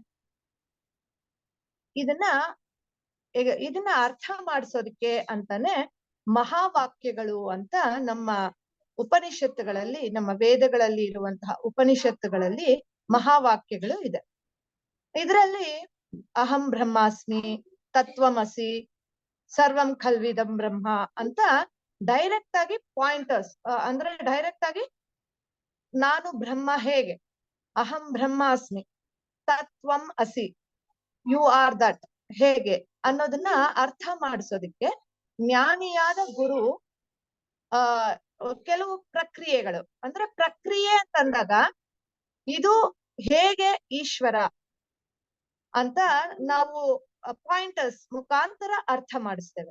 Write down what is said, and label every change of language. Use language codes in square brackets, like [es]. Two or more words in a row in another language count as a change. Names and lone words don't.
[kn] ಇದನ್ನ ಅರ್ಥ ಮಾಡಿಸೋದಕ್ಕೆ ಅಂತಾನೆ ಮಹಾವಾಕ್ಯಗಳು ಅಂತ ನಮ್ಮ ಉಪನಿಷತ್ತುಗಳಲ್ಲಿ, ನಮ್ಮ ವೇದಗಳಲ್ಲಿ ಇರುವಂತಹ ಉಪನಿಷತ್ತುಗಳಲ್ಲಿ ಮಹಾವಾಕ್ಯಗಳು ಇದೆ. ಇದರಲ್ಲಿ [sa] ಅಹಂ ಬ್ರಹ್ಮಾಸ್ಮಿ, ತತ್ವಮಸಿ, ಸರ್ವಂ ಖಲ್ವಿದಂ ಬ್ರಹ್ಮ [kn] ಅಂತ ಡೈರೆಕ್ಟ್ ಆಗಿ ಪಾಯಿಂಟರ್ಸ್, ಅಂದ್ರೆ ಡೈರೆಕ್ಟ್ ಆಗಿ ನಾನು ಬ್ರಹ್ಮ ಹೇಗೆ, [sa] ಅಹಂ ಬ್ರಹ್ಮಾಸ್ಮಿ, ತತ್ವಂ ಅಸಿ, [en] you are that [kn] ಹೇಗೆ ಅನ್ನೋದನ್ನ ಅರ್ಥ ಮಾಡಿಸೋದಿಕ್ಕೆ ಜ್ಞಾನಿಯಾದ ಗುರು ಕೆಲವು ಪ್ರಕ್ರಿಯೆಗಳು, ಅಂದ್ರೆ ಪ್ರಕ್ರಿಯೆ ಅಂತಂದಾಗ ಇದು ಹೇಗೆ ಈಶ್ವರ ಅಂತ ನಾವು ಪಾಯಿಂಟರ್ಸ್ ಮುಖಾಂತರ ಅರ್ಥ ಮಾಡಿಸ್ತೇವೆ.